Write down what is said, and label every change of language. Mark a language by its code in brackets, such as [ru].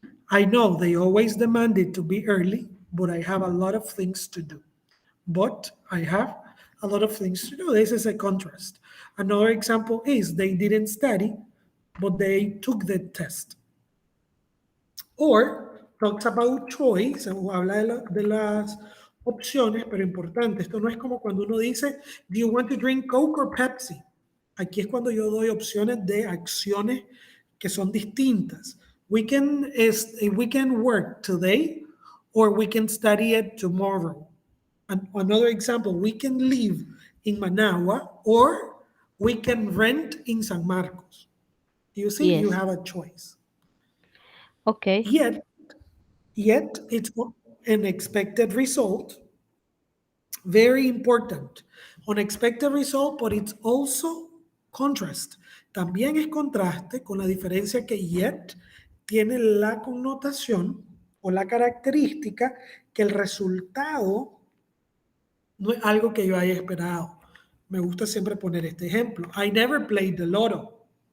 [en] I know they always demand it to be early, but I have a lot of things to do. But I have a lot of things to do. This is a contrast. Another example is they didn't study, but they took the test. Or talks about choice, [es] o habla de las opciones, pero importante, esto no es como cuando uno dice, [en] do you want to drink Coke or Pepsi? [es] Aquí es cuando yo doy opciones de acciones que son distintas. [en] We can work today or we can study it tomorrow. Another example, we can live in Managua or we can rent in San Marcos. You see, you Yes. have a choice. Okay. Yet, Yet it's an expected result. Very important. Unexpected result, but it's also contrast. [es] También es contraste con la diferencia que yet tiene la connotación o la característica que el resultado no es algo que yo haya esperado. Me gusta siempre poner este ejemplo. [en] I never played the lotto,